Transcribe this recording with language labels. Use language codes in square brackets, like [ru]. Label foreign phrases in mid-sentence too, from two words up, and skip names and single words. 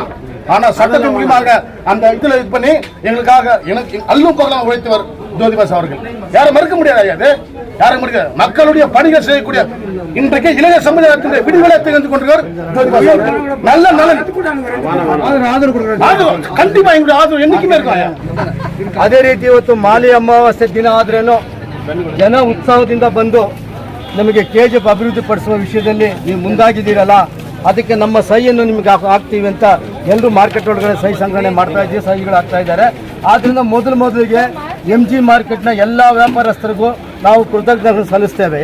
[ta] ஆனா சட்டத்தின் மூலியமாக அந்த இதுல இது பண்ணி எங்களுக்காக எனக்கு அல்லும் பகலாம் உழைத்தவர் ஜோதிபாஸ் அவர்கள். யாரும் மறுக்க முடியாது. அது யாரும் மறுக்க, மக்களுடைய பணிகள் செய்யக்கூடிய இன்றைக்கு இளைய சமுதாயத்தின் விடுதலை தெரிந்து கொண்டிருக்கிறார் ஜோதிபாஸ் அவர்கள். நல்ல நலன் கண்டிப்பா எங்களுடைய ஆதரவு என்னைக்குமே இருக்கும். [kn] ಅದೇ ರೀತಿ ಇವತ್ತು ಮಾಲಿ ಅಮಾವಾಸ್ಯೆ ದಿನ ಆದ್ರೇನು ಜನ ಉತ್ಸಾಹದಿಂದ ಬಂದು ನಮಗೆ KGF ಅಭಿವೃದ್ಧಿ ಪಡಿಸುವ ವಿಷಯದಲ್ಲಿ ನೀವು ಮುಂದಾಗಿದ್ದೀರಲ್ಲ, ಅದಕ್ಕೆ ನಮ್ಮ ಸಹಿಯನ್ನು ನಿಮಗೆ ಹಾಕ್ತೀವಿ ಅಂತ ಎಲ್ಲರೂ ಮಾರ್ಕೆಟ್ ಒಳಗಡೆ ಸಹಿ ಸಂಗ್ರಹಣೆ ಮಾಡ್ತಾ ಇದ್ದೀವಿ, ಸಹಿಗಳು ಆಗ್ತಾ ಇದ್ದಾರೆ. ಆದ್ದರಿಂದ ಮೊದಲಿಗೆ MG ಮಾರ್ಕೆಟ್ನ ಎಲ್ಲ ವ್ಯಾಪಾರಸ್ಥರಿಗೂ ನಾವು ಕೃತಜ್ಞತೆ ಸಲ್ಲಿಸ್ತೇವೆ.